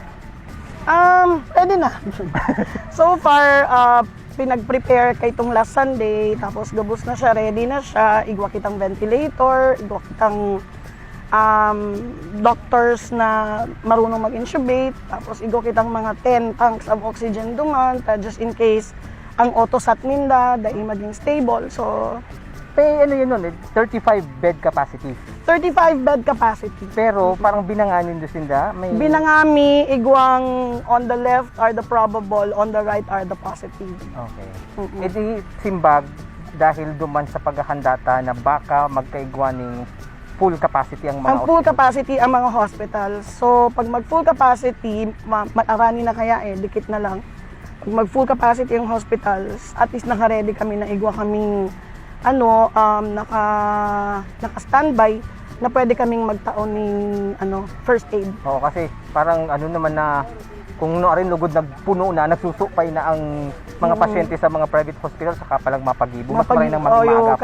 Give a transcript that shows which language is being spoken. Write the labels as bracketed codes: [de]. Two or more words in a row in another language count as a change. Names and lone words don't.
[bik] Pwede na. [en] So far, [bik] pinag-prepare kay itong [en] last Sunday, [bik] tapos gabos na siya, ready na siya, igwa kitang ventilator, igwa kitang doctors na marunong mag-intubate, tapos igwa kitang mga [en] 10 tanks of oxygen [bik] duman, [en] just in case [bik] ang auto-sat minda, dahil maging stable. So, [tl] Ano yun nun, [en] 35 bed capacity. 35 bed capacity. [bik] Pero parang binanganin doon sinda, may Binangami, igwang [en] on the left are the probable, on the right are the positive. okay. Mm-mm. [bik] E di simbag dahil duman sa paghahanda na baka magkaigwa ng [en] full capacity [bik] ang mga Ang full hospital. capacity ang mga hospital. So, pag mag [en] full capacity, [bik] maarani na kaya dikit na lang. Pag mag [en] full capacity [bik] ang hospitals, at least naka-ready kami na igwa kaming naka-standby na pwede kaming magtaon ng [en] first aid. [bik] Oo, kasi parang ano naman na kung rin lugod nagpuno na, nagsusupay na ang mga pasyente sa mga [en] private hospital, [bik] saka palang mapagibo. Mas maray nang magmagap.